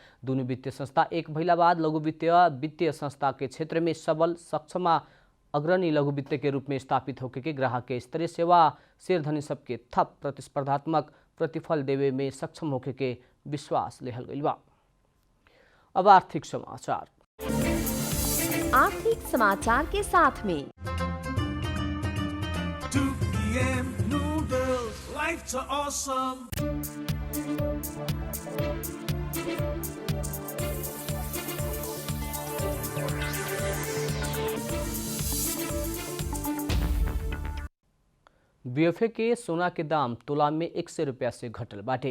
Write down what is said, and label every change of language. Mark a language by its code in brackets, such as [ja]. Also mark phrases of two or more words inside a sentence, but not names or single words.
[bho] दुनू वित्तीय संस्था एक भइला बाद लघु वित्तीय संस्था के क्षेत्र में सबल सक्षम अग्रणी लघु वित्त के रूप में स्थापित होकर के ग्राहक के स्तरीय सेवा शेरधनी सबके थप प्रतिस्पर्धात्मक प्रतिफल देवे में सक्षम होकर के विश्वास लेहल गइल बा। अब आर्थिक समाचार के साथ में [en] 2 PM noodles, life's awesome. [bho] बीएफए के सोना के दाम तोला में 100 रुपया से घटल बाटे।